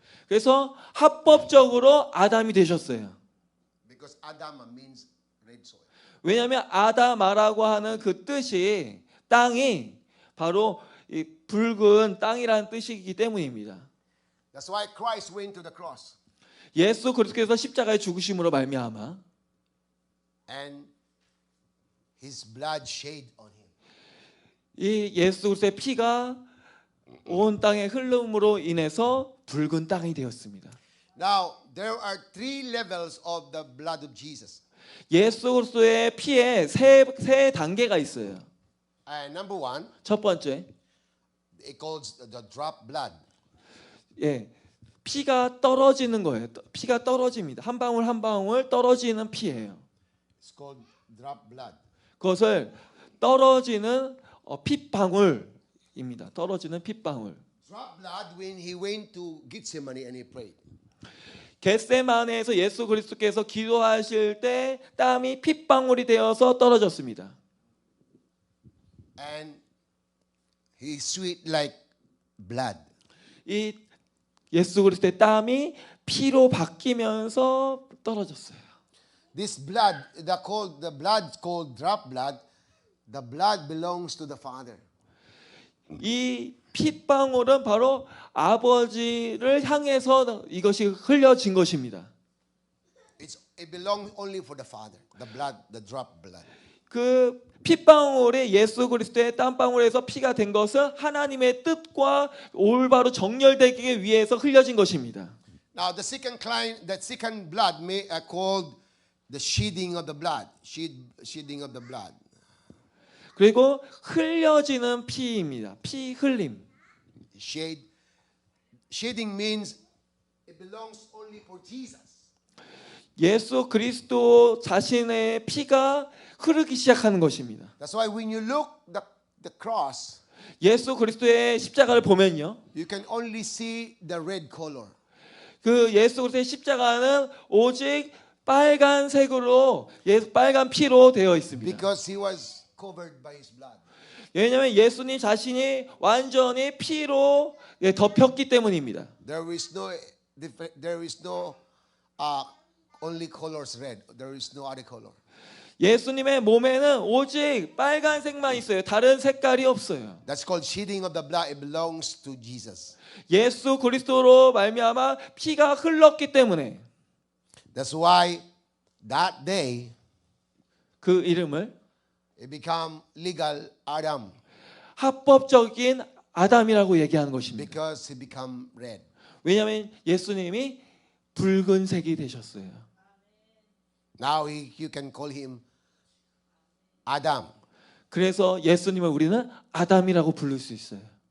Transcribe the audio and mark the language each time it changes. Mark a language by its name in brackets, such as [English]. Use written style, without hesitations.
[Korean] 그래서 합법적으로 아담이 되셨어요. [English] Because Adama means red soil. [Korean] 왜냐하면 아다마라고 하는 그 뜻이 땅이 바로 이 붉은 땅이라는 뜻이기 때문입니다. [English] That's why Christ went to the cross. [Korean] 예수 그리스도께서 십자가에 죽으심으로 말미암아 [English] and his blood shed on him. [Korean] 이 예수 그리스도의 피가 온 땅에 흘름으로 인해서 붉은 땅이 되었습니다. [English] Now, there are three levels of the blood of Jesus. [Korean] 예수 그리스도의 피에 세 단계가 있어요. [English] Number one, [Korean] 첫 번째, [English] it calls the drop blood. [Korean] 예, 피가 떨어지는 거예요. 피가 떨어집니다. 한 방울 한 방울 떨어지는 피예요. [English] It's called drop blood. [Korean] 그것을 떨어지는 핏방울입니다. 떨어지는 핏방울. [English] Drop blood when he went to Gethsemane and he prayed. [Korean] 겟세마네에서 예수 그리스도께서 기도하실 때 땀이 핏방울이 되어서 떨어졌습니다. [English] And he sweat like blood. [Korean] 이 예수 그리스도의 땀이 피로 바뀌면서 떨어졌어요. [English] This blood, the blood called drop blood, the blood belongs to the Father. [Korean] 이 핏방울은 바로 아버지를 향해서 이것이 흘려진 것입니다. [English] It belongs only for the Father. The blood, the drop blood. [Korean] 그 핏방울이 예수 그리스도의 땀방울에서 피가 된 것은 하나님의 뜻과 올바로 정렬되기 위해서 흘려진 것입니다. [English] Now the second blood called the shedding of the blood, shedding of the blood. [Korean] 그리고 흘려지는 피입니다. 피 흘림. [English] Shedding means it belongs only for Jesus. [Korean] 예수 그리스도 자신의 피가 흐르기 시작하는 것입니다. [English] That's why when you look the cross, [Korean] 예수 그리스도의 십자가를 보면요, [English] you can only see the red color. [Korean] 그 예수 그리스도의 십자가는 오직 빨간색으로 빨간 피로 되어 있습니다. [English] Because he was covered by his blood. [Korean] 왜냐하면 예수님 자신이 완전히 피로 덮였기 때문입니다. [English] There is no only colors red. There is no other color. [Korean] 예수님의 몸에는 오직 빨간색만 있어요. 다른 색깔이 없어요. [English] That's called shedding of the blood. It belongs to Jesus. [Korean] 예수 그리스도로 말미암아 피가 흘렀기 때문에 [English] That's why that day [Korean] 그 이름을 [English] it became legal Adam [Korean] 합법적인 아담이라고 얘기하는 것입니다. [English] because he became red. [Korean] 왜냐하면 예수님이 붉은색이 되셨어요. [English] Now you can call him Adam. [Korean] 그래서 예수님을 우리는 아담이라고 부를 수 있어요.